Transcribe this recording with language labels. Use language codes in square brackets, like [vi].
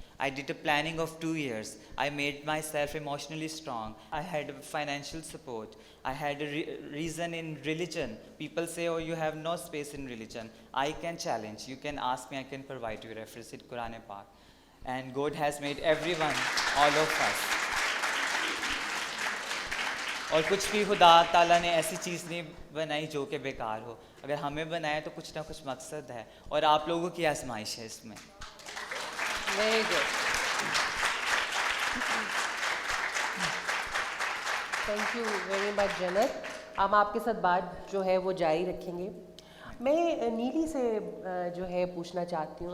[en] I did a planning of 2 years. I made myself emotionally strong. I had financial support. I had a reason in religion. People say, oh, you have no space in religion. I can challenge. You can ask me, I can provide you reference in Quran and Pak. And God has made everyone, all of us. [hi] और कुछ भी खुदा ताला ने ऐसी चीज़ नहीं बनाई जो कि बेकार हो. अगर हमें बनाया तो कुछ ना कुछ मकसद है, और आप लोगों की आजमाइश है इसमें. [en] Very good. Thank you very much, जन्नत. [hi] हम आपके साथ बात जो है वो जारी रखेंगे. मैं नीली से जो है पूछना चाहती हूँ.